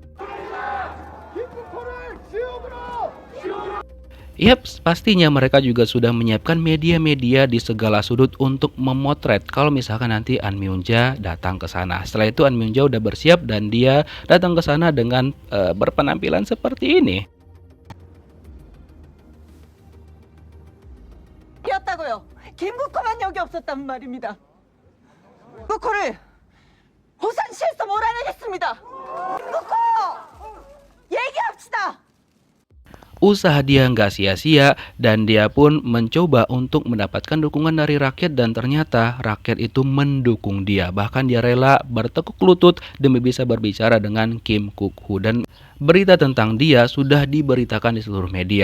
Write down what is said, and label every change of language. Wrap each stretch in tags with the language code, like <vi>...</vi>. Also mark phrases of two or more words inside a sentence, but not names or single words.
<id>Yap, pastinya mereka juga sudah menyiapkan media-media di segala sudut untuk memotret kalau misalkan nanti An Myung-ja datang ke sana. Setelah itu An Myung-ja udah bersiap dan dia datang ke sana dengan berpenampilan seperti ini.</id> <ko>김국호만 여기 없었단 말입니다. 국호를 호산시에서 몰아내겠습니다. 김국호! 얘기합시다!</ko> <id>Usaha dia nggak sia-sia dan dia pun mencoba untuk mendapatkan dukungan dari rakyat dan ternyata rakyat itu mendukung dia. Bahkan dia rela bertekuk lutut demi bisa berbicara dengan Kim Kuk-hu dan berita tentang dia sudah diberitakan di seluruh media.</id>